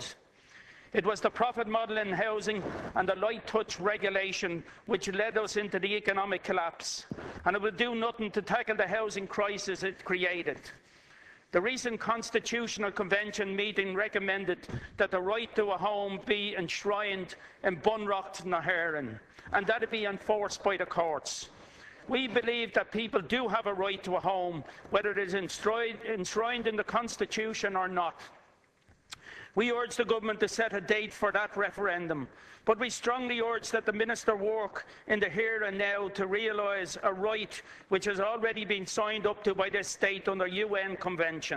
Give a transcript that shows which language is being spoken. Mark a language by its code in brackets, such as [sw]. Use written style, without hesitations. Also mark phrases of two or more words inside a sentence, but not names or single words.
[en] It was the profit model in housing and the light-touch regulation which led us into the economic collapse, and it will do nothing to tackle the housing crisis it created. The recent Constitutional Convention meeting recommended that the right to a home be enshrined in Bunreacht na hÉireann, and that it be enforced by the courts. We believe that people do have a right to a home, whether it is enshrined in the Constitution or not. We urge the government to set a date for that referendum, but we strongly urge that the Minister work in the here and now to realise a right which has already been signed up to by this state under UN Convention.